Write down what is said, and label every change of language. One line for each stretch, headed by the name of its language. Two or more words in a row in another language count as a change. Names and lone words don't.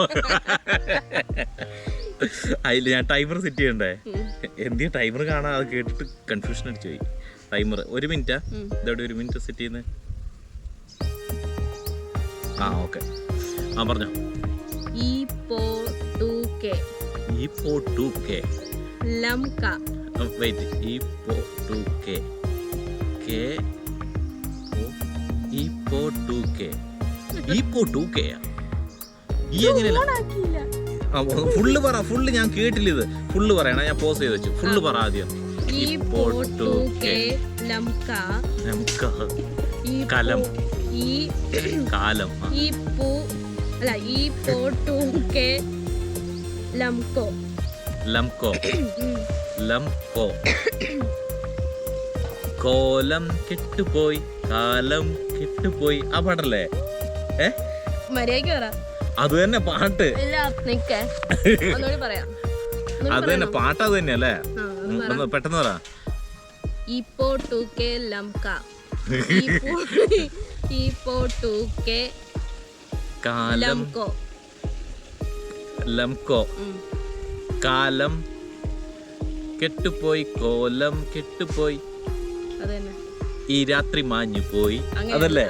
Malayalam: അതിൽ ഞാൻ ടൈമർ സെറ്റ് ചെയ്യണ്ടേ? എന്തിനാ ടൈമർ കാണാൻ? അത് കേട്ടിട്ട് കൺഫ്യൂഷൻ അടിച്ചു പോയി. ടൈമർ 1 മിനിറ്റാ. ഇതോടെ 1 മിനിറ്റ് സെറ്റ് ചെയ്യുന്നത്. ആ ഓക്കെ, ആ പറഞ്ഞോ. E-po-2-K. ലംക. Wait. E-po-2-K. K. E-po-2-K. E-po-2-K. ഈ എങ്ങനെയല്ല ഓണാക്കിയില്ല. ഫുള്ള് പറ. ഫുള്ള് ഞാൻ കേട്ടില്ല. ഇത് ഫുള്ള് പറയണേ. ഞാൻ പോസ് ചെയ്ത് വെച്ചു. ഫുള്ള് പറ ആദ്യം. E-po-2-K ലംക. നമുക്ക് കലം കാലം E-po-2-K ലംകോ. ലംകോ. ലംകോ. കോലം കെട്ടുപോയി കാലം കെട്ടുപോയി. ആ പാട്ടല്ലേ? മര്യാദയ്ക്ക് പറ. അത് തന്നെ പാട്ട്. ഇല്ല നിക്കേ ഒന്നുകൂടി പറയാം. അത് തന്നെ പാട്ട്. അത് തന്നെ അല്ലേ? പെട്ടെന്ന് പറ. E-po-2-K ലംക. E-po-2-K കാലം ലംകോ. ലംകോ. കാലം കെട്ടുപോയി കോലം കെട്ടുപോയി അതന്നെ. ഈ രാത്രി മാഞ്ഞു പോയി. അതല്ലേ?